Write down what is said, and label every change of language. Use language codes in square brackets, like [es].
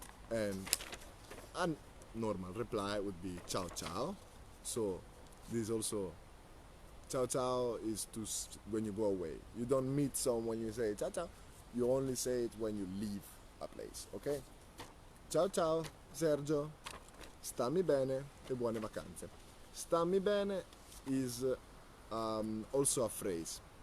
[en] And a normal reply would be [it] ciao ciao. [en] So this also, [it] ciao ciao [en] is when you go away. You don't meet someone, you say ciao ciao. You only say it when you leave a place, ok? [it] Ciao ciao, Sergio. Stammi bene e buone vacanze. Stammi bene [en] is also a phrase.